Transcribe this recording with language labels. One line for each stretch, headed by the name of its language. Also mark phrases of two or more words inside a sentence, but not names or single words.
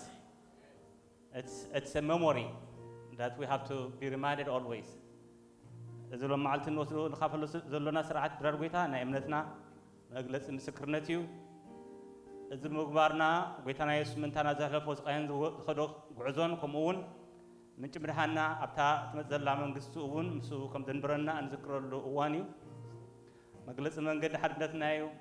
English: It's a memory that we have to be reminded always.
Tigrinya: እዝሎ መዓልቲ እንወስዶ ንካፈሉ ዘሎና ስርዓት ድራር ጌታ ናይ እምነትና መግለፂ ምስክርነት እዩ። እዚ ምግባርና ጌታና ኢየሱስ ምንታና ዘሕለፎ ስቃይን ዝኸዶ ጉዕዞን ከምኡ እውን ምንጭ ምድሓና ኣብታ ትመፅዘላ መንግስቱ እውን ምስኡ ከም ዘንብረና እንዝክረሉ እዋን እዩ። መግለፂ መንገዲ ሓድነትና እዩ።